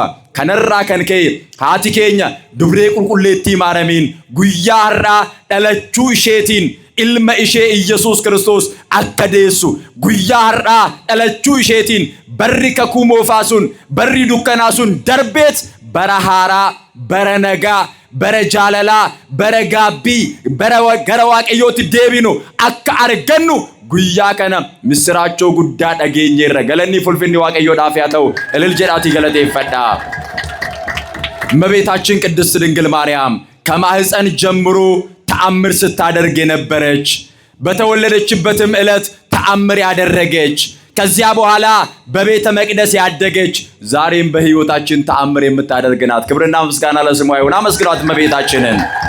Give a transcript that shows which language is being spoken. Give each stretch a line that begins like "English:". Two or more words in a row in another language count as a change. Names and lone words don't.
Oromo: Kanarraa kan ka'e haati keenya dubree qulqulleettii maaramiin guyyaa har'aa dhalachuu isheetiin ilma ishee Iyesuus Kiristoos akka deessu, guyyaa har'aa dhalachuu isheetiin barri kakuu moofaa sun, barri dukkanaa sun darbeet bara haaraa, bara nagaa, bara jaalalaa, bara gaabbii, bara gara Waaqayyootti deebinu akka argannu guyyaa kana misiraachoo guddaa dhageenyeerra. Galanni fulfinni Waaqayyoodhaaf yaa ta'u. እልል jedhaatii galateeffadhaa.
Amharic: እመቤታችን ቅድስት ድንግል ማርያም ከማህፀን ጀምሮ ተአምር ስታደርግ የነበረች፣ በተወለደችበትም ዕለት ተአምር ያደረገች፣ ከዚያ በኋላ በቤተ መቅደስ ያደገች፣ ዛሬም በህይወታችን ተአምር የምታደርግ ናት። ክብርና ምስጋና ለስሟ ይሁን። አመስግኗት እመቤታችንን።